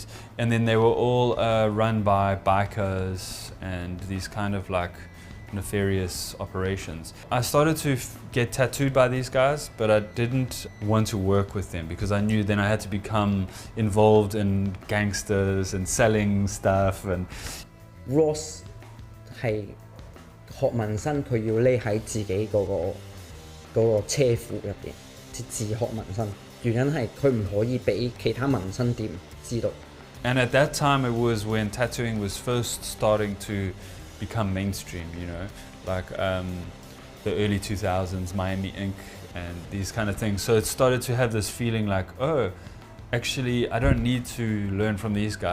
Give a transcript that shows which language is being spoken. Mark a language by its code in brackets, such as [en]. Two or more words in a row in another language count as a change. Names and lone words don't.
[en] And then they were all run by bikers and these kind of like nefarious operations. I started to get tattooed by these guys, but I didn't want to work with them because I knew then I had to become involved in gangsters and selling stuff. And [yue] Ross 係學紋身，佢要匿喺自己嗰個車庫入邊，自學紋身。原因係佢唔可以俾其他紋身店知道。 [en] And at that time it was when tattooing was first starting to become mainstream, you know, like the early 2000s, Miami Ink and these kind of things. So it started to have this feeling like, oh, actually I don't need to learn from these guys.